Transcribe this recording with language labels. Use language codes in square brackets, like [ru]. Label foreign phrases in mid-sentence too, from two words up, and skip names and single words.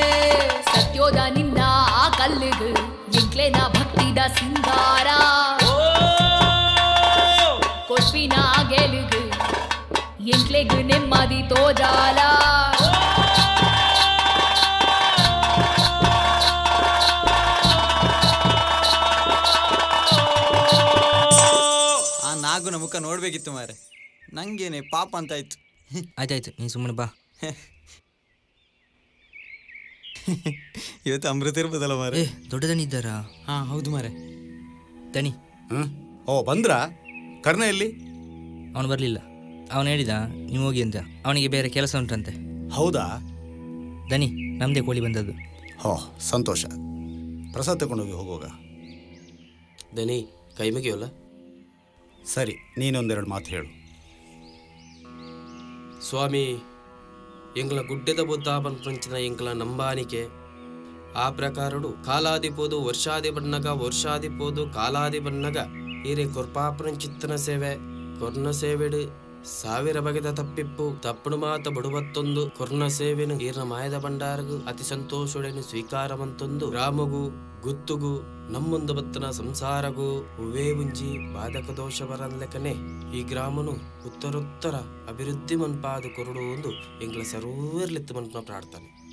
[tcy] ಸತ್ಯೋದ ನಿನ್ನ ಆ ಕಲ್ಲಿಗೆ ಎಂಟ್ಲೆನ ಭಕ್ತಿದ ಸಿಂಗಾರ, ಕೊಡ್ಪಿನ ಗೆಲಿಗೆ ಎಂಟ್ಲೆಗೆ ನೆಮ್ಮದಿ ತೋಜಾಲ. [kn] ಆ ನಾಗುನ ಮುಖ ನೋಡ್ಬೇಕಿತ್ತು ಮಾರೆ, ನಂಗೇನೆ ಪಾಪ ಅಂತ ಆಯ್ತು. ಆಯ್ತಾಯ್ತು, ನೀನು ಸುಮ್ಮನೆ ಬಾ. ಇವತ್ತು ಅಮೃತ ಇರ್ಬೋದಲ್ಲ ಮಾರೆ. ದೊಡ್ಡ ದಣಿ ಇದ್ದಾರಾ? ಹಾ ಹೌದು ಮಾರೆ. ದಣಿ ಓ ಬಂದ್ರಾ? ಕರ್ಣ ಎಲ್ಲಿ? ಅವನು ಬರಲಿಲ್ಲ. ಅವನು ಹೇಳಿದ ನೀವು ಹೋಗಿ ಅಂತ, ಅವನಿಗೆ ಬೇರೆ ಕೆಲಸ ಉಂಟಂತೆ. ಹೌದಾ? ದಣಿ ನಮ್ಮದೇ ಕೋಳಿ ಬಂದದ್ದು. ಹೋ ಸಂತೋಷ. ಪ್ರಸಾದ್ ತಗೊಂಡೋಗಿ ಹೋಗುವಾಗ. ದನಿ ಕೈ ಮುಗಿಯೋಲ್ಲ? ಸರಿ, ನೀನೊಂದೆರಡು ಮಾತು ಹೇಳು. ಸ್ವಾಮಿ, [tcy] ಎಂಗ್ಲ ಗುಡ್ಡೆದ ಬುದ್ಧಾಪನ ಪಂಚನ ಎಂಗ್ಲ ನಂಬಾನಿಕೆ ಆ ಪ್ರಕಾರಡು ಕಾಲಾದಿಪೋದು ವರ್ಷಾದಿ ಬಣ್ಣಗ ವರ್ಷಾದಿಪೋದು ಕಾಲಾದಿ ಬಣ್ಣಗ ಈರೆ ಕೊರ್ಪಾಪನ ಚಿತ್ತನ ಸೇವೆ ಕೊರ್ನ ಸೇವೆಡು ಸಾವಿರ ಬಗೆದ ತಪ್ಪಿಪ್ಪು ತಪ್ಪಡು ಮಾತ ಬಡುವತ್ತೊಂದು ಕೊರ್ನ ಸೇವೆನು ಈರ್ನ ಮಾಯದ ಭಂಡಾರಗು ಅತಿ ಸಂತೋಷುಡೆನು ಸ್ವೀಕಾರವಂತೊಂದು ರಾಮಗು ಗುತ್ತುಗು ನಮ್ಮೊಂದು ಬತ್ತನ ಸಂಸಾರಗೂ ಹೂವೇ ಮುಂಜಿ ಬಾಧಕ ದೋಷ ಬರಲೆಕ್ಕನೆ ಈ ಗ್ರಾಮನು ಉತ್ತರೋತ್ತರ ಅಭಿವೃದ್ಧಿ ಮನ್ಪಾದು ಕೊರಡು ಒಂದು ಎಂಗ್ಲ ಸರ್ವರ್ಲಿತ್ತು ಮನ್ಪನ ಪ್ರಾರ್ಥನೆ.